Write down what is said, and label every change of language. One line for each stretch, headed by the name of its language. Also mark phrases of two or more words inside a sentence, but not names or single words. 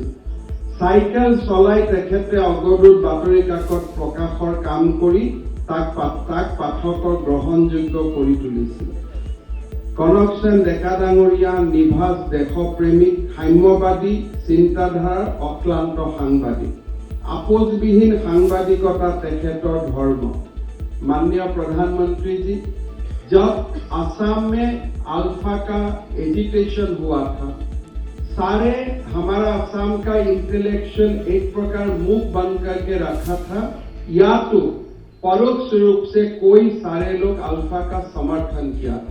Assamese: চাইকেল চলাই তেখেতে অগ্ৰদূত বাতৰি কাকত প্ৰকাশৰ কাম কৰি তাক পাঠকৰ গ্ৰহণযোগ্য কৰি তুলিছিল। কনকসেন ডেকা ডাঙৰীয়া নিভাজ দেশপ্ৰেমিক, সাম্যবাদী চিন্তাধাৰাৰ অক্লান্ত সাংবাদিক। আপোচবিহীন সাংবাদিকতা তেখেতৰ ধৰ্ম।
Hindi: माननीय प्रधानमंत्री जी, जब असम में अल्फा का एजिटेशन हुआ था, सारे हमारा असम का इंटेलेक्चुअल एक प्रकार मुख बंद करके रखा था, या तो परोक्ष रूप से कोई सारे लोग अल्फा का समर्थन किया था।